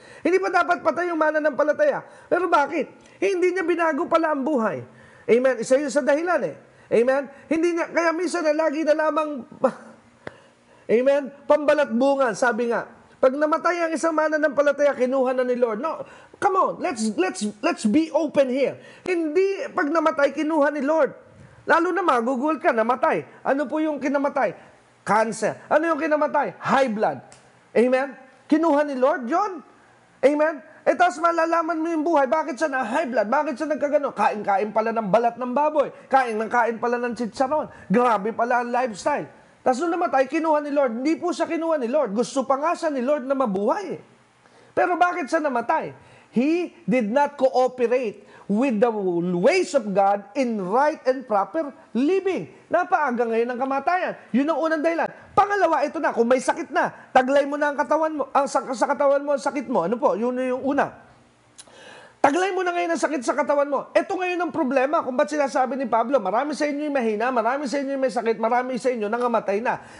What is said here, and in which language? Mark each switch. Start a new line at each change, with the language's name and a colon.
Filipino: Hindi pa dapat patay yung mananampalataya. Pero bakit? Hindi niya binago pala ang buhay. Amen? Isa yun sa dahilan eh. Amen? Hindi niya, kaya minsan na lagi na lamang, amen? Pambalat bunga, sabi nga. Pag namatay ang isang mananampalataya, kinuha na ni Lord.
English: No, come on, let's be open here.
Filipino: Hindi pag namatay, kinuha ni Lord. Lalo na magugul ka, namatay. Ano po yung kinamatay? Cancer. Ano yung kinamatay? High blood. Amen? Kinuha ni Lord yun. Amen? Tapos malalaman mo yung buhay. Bakit siya na high blood? Bakit siya nagkagano? Kain-kain pala ng balat ng baboy. Kain pala ng chicharon. Grabe pala ang lifestyle. Tapos nung namatay, kinuha ni Lord. Hindi po siya kinuha ni Lord. Gusto pa nga siya ni Lord na mabuhay. Pero bakit siya namatay?
English: He did not cooperate with the ways of God in right and proper living.
Filipino: Napaaga ngayon ang kamatayan. Yun ang unang dahilan. Pangalawa, ito na, kung may sakit na, taglay mo na ang katawan mo, sa katawan mo, ang sakit mo. Ano po? Yun yung una. Taglay mo na ngayon ang sakit sa katawan mo. Ito ngayon ang problema kung ba't sinasabi ni Pablo, marami sa inyo yung mahina, marami sa inyo yung may sakit, marami sa inyo nangamatay na.